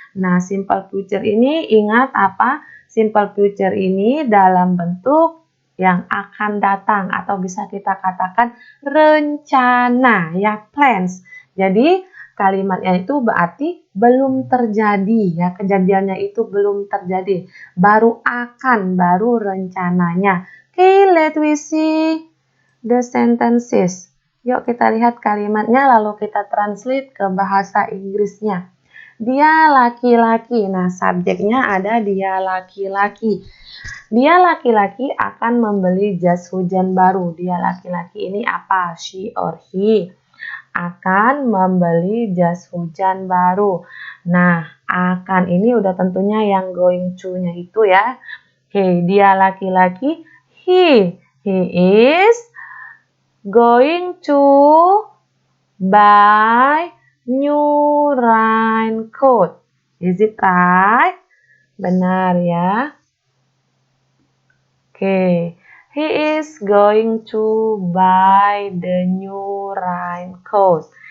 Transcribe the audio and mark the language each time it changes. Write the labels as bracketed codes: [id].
[id] Nah, simple future ini ingat apa? Simple future ini dalam bentuk yang akan datang atau bisa kita katakan rencana ya, plans. Jadi kalimatnya itu berarti belum terjadi ya, kejadiannya itu belum terjadi, baru akan, baru rencananya. [en] Okay, let we see the sentences. [id] Yuk kita lihat kalimatnya lalu kita translate ke bahasa Inggrisnya. Dia laki-laki. Nah, subjeknya ada dia laki-laki. Dia laki-laki akan membeli jas hujan baru. Dia laki-laki ini apa? [en] She or he [id] akan membeli jas hujan baru. Nah, akan ini udah tentunya yang going to-nya itu ya. Oke, dia laki-laki. [en] He is going to buy new raincoat. Is it right? [id] Benar ya. [en] Oke, he is going to buy the new raincoat.